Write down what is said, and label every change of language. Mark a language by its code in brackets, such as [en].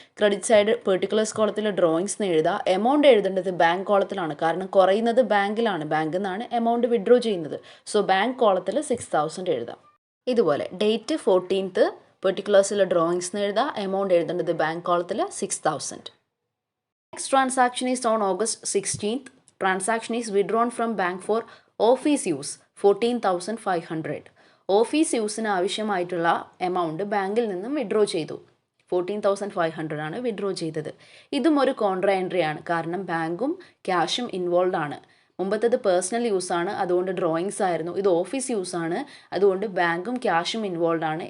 [ml] Credit side particulars കോളത്തിൽ drawings എന്ന് എഴുതുക. എമൗണ്ട് എഴുതേണ്ടത് ബാങ്ക് കോളത്തിലാണ്, കാരണം കുറയുന്നത് ബാങ്കിലാണ്, ബാങ്കിൽ നിന്നാണ് എമൗണ്ട് വിഡ്രോ ചെയ്യുന്നത്. സോ ബാങ്ക് കോളത്തിൽ 6000 എഴുതാം. ഇതുപോലെ ഡേറ്റ് 14th, പെർട്ടിക്കുലേഴ്സിൽ ഡ്രോയിങ്സ് എന്ന് എഴുതുക, എമൗണ്ട് എഴുതേണ്ടത് ബാങ്ക് കോളത്തിൽ 6000. [en] Next transaction is on August 16th. Transaction is withdrawn from bank for office use 14,500. [ml] Office യൂസിന് ആവശ്യമായിട്ടുള്ള എമൗണ്ട് ബാങ്കിൽ നിന്നും വിഡ്രോ ചെയ്തു. 14,500 ആണ് വിഡ്രോ ചെയ്തത്. ഇതും ഒരു കോൺട്രാ എൻട്രി ആണ്, കാരണം ബാങ്കും ക്യാഷും ഇൻവോൾവ് ആണ്. മുമ്പത്തേത് പേഴ്സണൽ യൂസാണ്, അതുകൊണ്ട് ഡ്രോയിങ്സ് ആയിരുന്നു. ഇത് ഓഫീസ് യൂസാണ്, അതുകൊണ്ട് ബാങ്കും ക്യാഷും ഇൻവോൾവ് ആണ്.